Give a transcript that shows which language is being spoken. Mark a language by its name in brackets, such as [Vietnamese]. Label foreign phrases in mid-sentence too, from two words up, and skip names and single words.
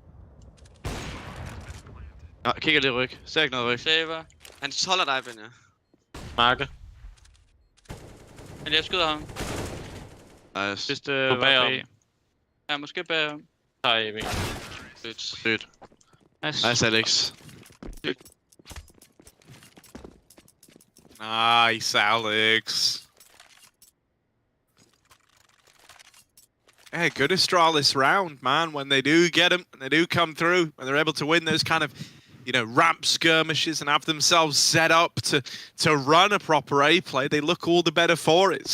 [Danish] Ja, kigger lige ryg. Ser ikke noget ryg. Saver. Han holder dig, Benja. Marke. Men jeg skyder ham. Nice. sidste Gå bagom. Ja, måske bag ham. Tager EV. Sygt. Nice. Nice, Alex. Nice, Alex. [English] Yeah, good Astralis round, man. When they do get them, when they do come through, when they're able to win those kind of, you know, ramp skirmishes and have themselves set up to run a proper A play, they look all the better for it.